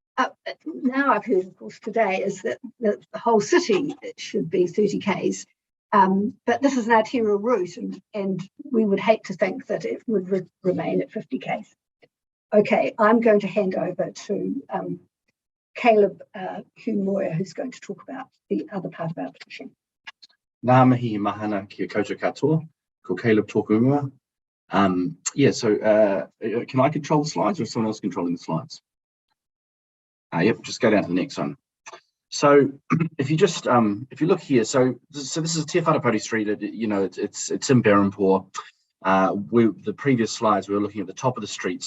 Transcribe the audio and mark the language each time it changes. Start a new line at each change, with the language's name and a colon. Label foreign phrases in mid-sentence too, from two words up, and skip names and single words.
English: Now I've heard, of course, today is that the whole city, it should be 30 Ks. But this is an arterial route, and we would hate to think that it would remain at 50 k's. Okay, I'm going to hand over to Caleb Humoya, who's going to talk about the other part of our petition.
Māori: Ngā mihi mahana kia koutou katoa, ko Caleb tōku ingoa.
English: Can I control the slides, or is someone else controlling the slides? Yep, just go down to the next one. So if you just if you look here, so this is Te Wharapari Street. It's in Berempore. The previous slides we were looking at the top of the street.